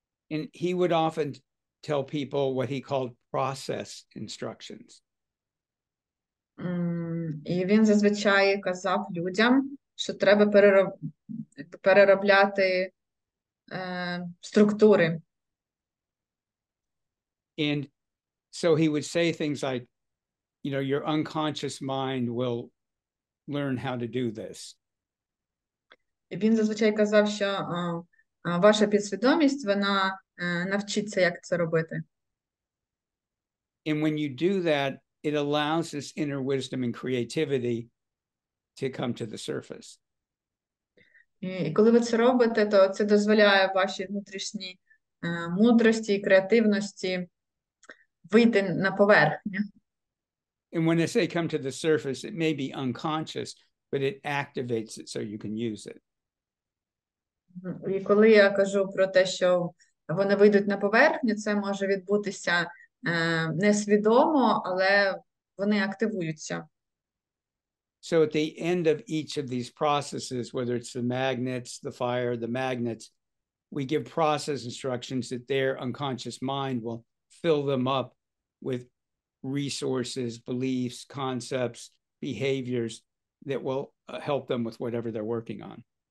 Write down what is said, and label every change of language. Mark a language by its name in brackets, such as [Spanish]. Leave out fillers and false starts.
[English] And he would often tell people what he called process instructions. [Ukrainian] І він зазвичай казав людям, що треба переробляти структури. [English] And so he would say things like, you know, your unconscious mind will learn how to do this. [Ukrainian] І він зазвичай казав, що ваша підсвідомість, вона навчиться, як це робити. [English] And when you do that, it allows this inner wisdom and creativity to come to the surface. [Ukrainian] І коли ви це робите, то це дозволяє вашій внутрішній мудрості і креативності вийти на поверхню. [English] And when I say come to the surface, it may be unconscious, but it activates it so you can use it. [Ukrainian] І коли я кажу про те, що вони вийдуть на поверхню, це може відбутися несвідомо, але вони активуються. [English] So at the end of each of these processes, whether it's the magnets, the fire, the magnets, we give process instructions that their unconscious mind will fill them up with resources, beliefs, concepts, behaviors that will help them with whatever they're working on.